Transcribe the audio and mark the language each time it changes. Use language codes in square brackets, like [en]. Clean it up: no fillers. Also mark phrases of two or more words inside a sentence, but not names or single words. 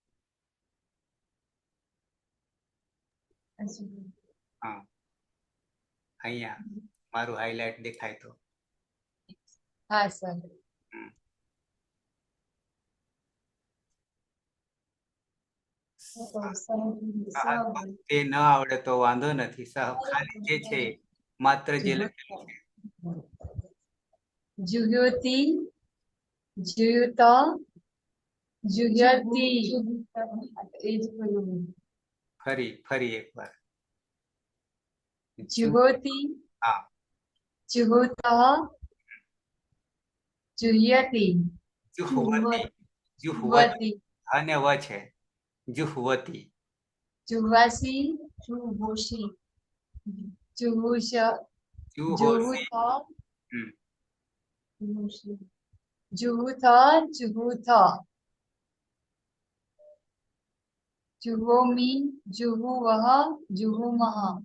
[gu] હા અહીંયા મારું હાઇલાઇટ દેખાય તો હા સર. તે ન આવડે તો વાંધો નથી. ખાલી જે છે માત્ર જે લખેલું છે. [sa] जुह्योति जुह्युत जुह्यति [gu] ફરી ફરી એકવાર. [sa] जुहोति [gu] હા [sa] जुहुतः जुह्यति જુહવતી જુહવતી [gu] અને વ છે જુહવતી. [sa] जुह्वासि जुहोषि जुहुष જુહોશી जुहुथ जुहुथ जुहोमि जुहुवः जुहुमः।